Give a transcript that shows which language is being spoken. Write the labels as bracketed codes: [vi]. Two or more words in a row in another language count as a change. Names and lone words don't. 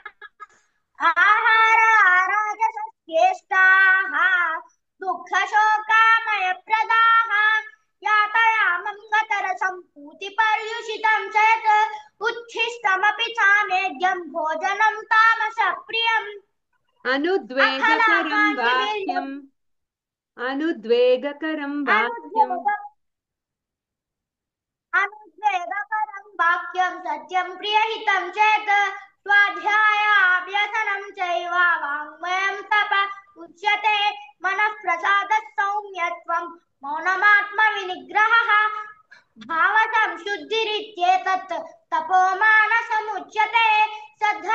[sa] आहारा राजसस्येष्टाः दुःखशोकामयप्रदाः यातयामं गतरसं पूतिपर्युषितं च यत् उच्छिष्टमपि चामेद्यं भोजनं तामसप्रियम् అనుద్వేగకరం వాక్యం అనుద్వేగకరం वाक्यं सत्यं प्रियहितं चेत् स्वाध्यायाभ्यसनं चैव वाङ्मयं तप उच्यते मनः प्रसादः सौम्यत्वं मौनमात्मविनिग्रहः भावसंशुद्धिरित्येतत् तपोमानसमुच्यते